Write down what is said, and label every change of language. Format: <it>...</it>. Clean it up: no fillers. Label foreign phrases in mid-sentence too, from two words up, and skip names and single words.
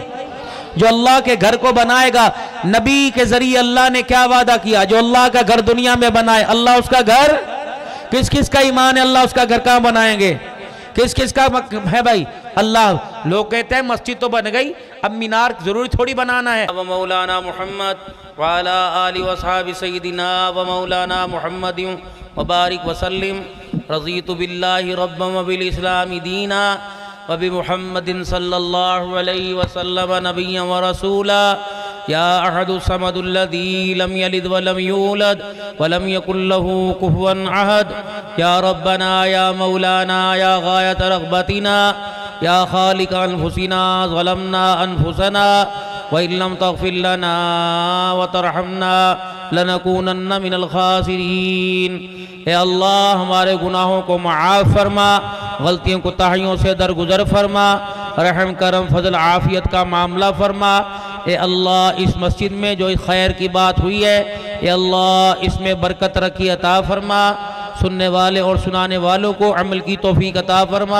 <ur>جو اللہ کے گھر کو بنائے گا، نبی کے ذریعے اللہ نے کیا وعدہ کیا? جو اللہ کا گھر دنیا میں بنائے، اللہ اس کا گھر، کس کس کا ایمان ہے اللہ اس کا گھر کہاں بنائیں گے? کس کس کا ہے بھائی؟ اللہ. لوگ کہتے ہیں مسجد تو بن گئی، اب مینار ضروری تھوڑی بنانا ہے.</ur> <ar>ومولانا محمد وعلى آل وأصحاب سيدنا ومولانا محمد وبارك وسلم. رضيت بالله ربا وبالإسلام دينا وبمحمد صلى الله عليه وسلم نبيا ورسولا. يا أحد الصمد الذي لم يلد ولم يولد ولم يكن له كفوا أحد. يا ربنا يا مولانا يا غاية رغبتنا يا خالق أنفسنا ظلمنا أنفسنا وإن لم تغفر لنا وترحمنا لنكونن من الخاسرين.</ar> <ur>اے اللہ، ہمارے گناہوں کو معاف فرما، غلطیوں کو تاہیوں سے درگزر فرما، رحم کرم فضل عافیت کا معاملہ فرما. اے اللہ، اس مسجد میں جو خیر کی بات ہوئی ہے، اے اللہ اس میں برکت رکھی عطا فرما، سننے والے اور سنانے والوں کو عمل کی توفیق عطا فرما.</ur>